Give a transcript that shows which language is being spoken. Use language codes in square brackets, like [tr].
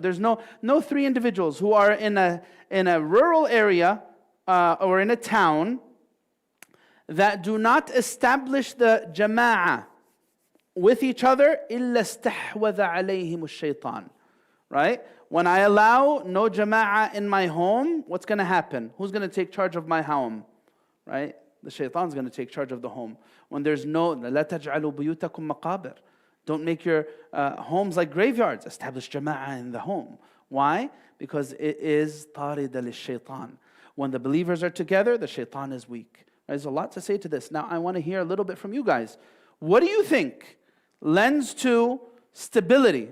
[en] There's no three individuals who are in a rural area or in a town that do not establish the jama'ah with each other, [ar] إِلَّا اسْتَحْوَذَ عَلَيْهِمُ الشَّيْطَانِ. [en] Right? When I allow no jama'ah in my home, what's going to happen? Who's going to take charge of my home? Right? The shaitan's going to take charge of the home. When there's no, [ar] لَا تَجْعَلُوا بُيُوتَكُمْ مَقَابِرَ. [en] Don't make your homes like graveyards. Establish jama'ah in the home. Why? Because it is [ar] طَارِدَ لِلشَّيْطَانِ. [en] When the believers are together, the shaitan is weak. There's a lot to say to this. Now I want to hear a little bit from you guys. What do you think lends to stability?